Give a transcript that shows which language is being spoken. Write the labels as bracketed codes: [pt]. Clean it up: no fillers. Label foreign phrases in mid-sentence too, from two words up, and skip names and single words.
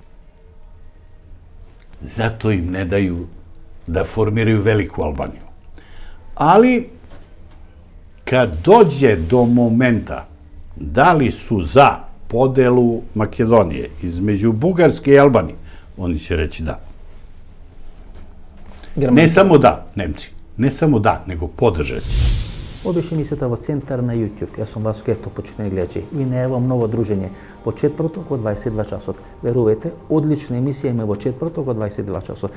[sr] Zato im ne daju da formiraju veliku Albaniju. Ali, kad dođe do momenta da li su za podelu Makedonije između Bugarske i Albanije, oni će reći da. [mk] Не само да, немци. Не само да, него поддржат. Ова беше емисијата во Центар на YouTube. Јас сум Васко Евтов, почитани гледачи. Ви најавам ново дружење во четврток во 22 часот. Верувате, одлична емисија има во четврток во 22 часот.